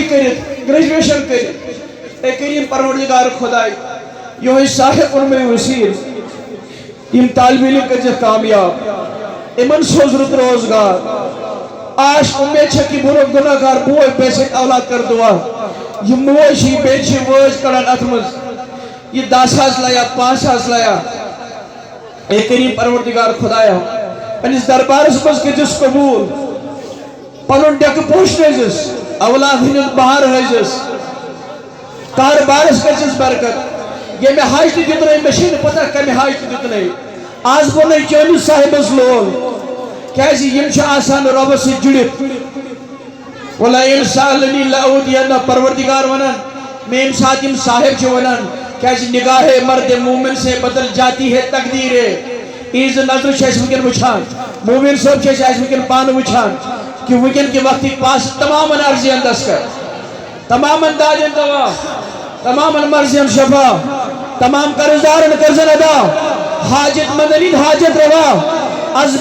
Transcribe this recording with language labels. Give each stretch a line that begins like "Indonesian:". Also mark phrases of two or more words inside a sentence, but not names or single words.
Kashmiri: کٔرِتھ گریجویشن کٔرِتھ اے کٔرِیٖم پروردگار خۄداے یِہوٚے صاحب علمے وسیٖل یِم طالبہِ علم کٔرۍزٮ۪کھ کامیاب یِمن سوز رُت روزگار آش اُمید چھےٚ کہِ بہٕ گُناہ گار بوے بیٚیہِ سۭتۍ اولاد کر دُعا یہِ موج چھِ بیٚیہِ چھِ وٲج کڑان اتھ منٛز یہ 10,000 لیا 5,000 لیا اے کٔرِیٖم پروردگار خۄدایا پنٛنِس دربارس منٛز کٔرۍزِس قبوٗل پنُن ڈیٚکہٕ پوشنٲیزِس اولاد ہٕنٛدیُن بہار ہٲیزِس کاربارس کٔرۍزِس برکت ییٚمہِ حج تہِ دیُتنَے مےٚ چھےٚ نہٕ پتہ کمہِ حج تہِ دیُتنَے آز گوٚو نَے چٲنِس صاحبس لول کیٛازِ یِم چھِ آسان رۄبس سۭتۍ جُڑِتھ
Arabic: وَلَئِن سَأَلَنِی لَأُعْطِیَنَّ
Kashmiri: پروردگار ونان مےٚ ییٚمہِ ساتہٕ یِم صاحب چھِ ونان کیٛازِ
Urdu: نگاہ مرد مومن سے بدل جاتی ہے تقدیر
Kashmiri: ایز نظر چھِ اَسہِ وٕنکٮ۪ن وٕچھان مومن صٲب چھِ اَسہِ وٕنکٮ۪ن پانہٕ وٕچھان کہ وٕنکٮ۪ن کہِ وقتٕکۍ پاس تمامن عرضین دستخط تمامن دادٮ۪ن دوا تمامن مرضین شفا تمام قرضدارن قرضن ادا حاجت مندن ہٕنٛدۍ حاجت روا از